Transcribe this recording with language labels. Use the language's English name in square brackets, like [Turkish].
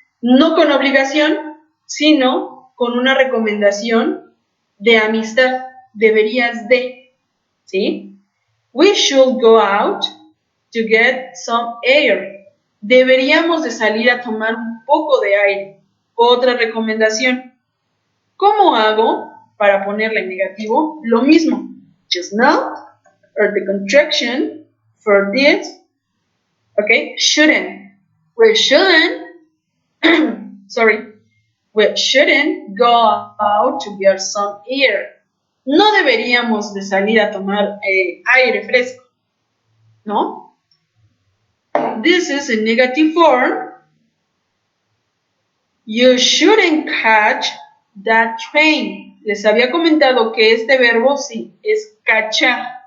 [Spanish] No con obligación, sino con una recomendación de amistad. Deberías de. ¿Sí? [English] We should go out to get some air. [Spanish] Deberíamos de salir a tomar un poco de aire. Otra recomendación. ¿Cómo hago para ponerla en negativo? Lo mismo. [English] Just not, or the contraction for this, okay, shouldn't. We shouldn't, sorry, we shouldn't go out to get some air. [Spanish] No deberíamos de salir a tomar aire fresco, ¿no? [English] This is a negative form. You shouldn't catch that train. [Spanish] Les había comentado que este verbo sí es cachar.